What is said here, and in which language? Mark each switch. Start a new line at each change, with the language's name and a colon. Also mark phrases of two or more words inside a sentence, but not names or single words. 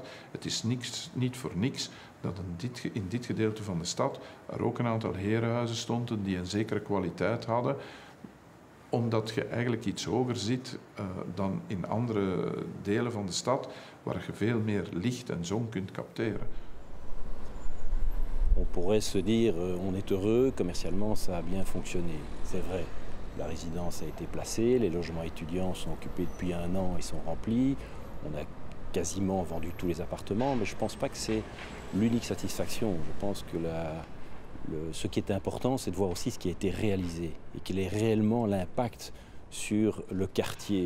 Dutch: Het is niet voor niks dat in dit gedeelte van de stad er ook een aantal herenhuizen stonden die een zekere kwaliteit hadden, omdat je eigenlijk iets hoger zit dan in andere delen van de stad, waar je veel meer licht en zon kunt capteren.
French: on pourrait se dire on est heureux, commercialement ça a bien fonctionné. C'est vrai, la résidence a été placée, les logements étudiants sont occupés depuis 1 an, ils sont remplis, on a quasiment vendu tous les appartements, mais je ne pense pas que c'est l'unique satisfaction. Je pense que ce qui est important, c'est de voir aussi ce qui a été réalisé et quel est réellement l'impact sur le quartier.